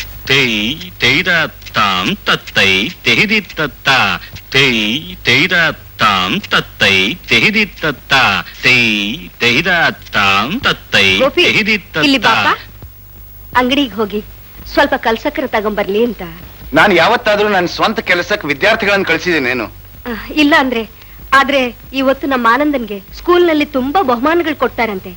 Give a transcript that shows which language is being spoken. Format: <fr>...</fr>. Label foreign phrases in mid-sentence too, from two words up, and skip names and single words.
<kn>ತೈ ತೈದ ತಾಂ ತತ್ತೈ ತೆಹಿದಿ ತತ್ತ ತೈ ತೈದ ತಾಂ ತತ್ತೈ ತೆಹಿದಿ ತತ್ತ ತೈ ತೈದ ತಾಂ ತತ್ತೈ ಗೋಪಿ, ತೆಹಿದಿ ಇಲ್ಲಿ ತತ್ತ. ಬಾಪ ಅಂಗಡಿಗೆ ಹೋಗಿ ಸ್ವಲ್ಪ ಕಲ್ಸಕ್ಕರೆ ತಗೊಂಬರ್ಲಿ ಅಂತ. ನಾನು ಯಾವತ್ತಾದ್ರೂ ನನ್ನ ಸ್ವಂತ ಕೆಲಸಕ್ಕೆ ವಿದ್ಯಾರ್ಥಿಗಳನ್ನು ಕಳಿಸಿದ್ದೇನೇನು? ಇಲ್ಲ ಆದ್ರೆ ಇವತ್ತು ನಮ್ಮ ಆನಂದನ್ಗೆ ಸ್ಕೂಲ್ನಲ್ಲಿ ತುಂಬಾ ಬಹುಮಾನಗಳು ಕೊಡ್ತಾರಂತೆ.</kn>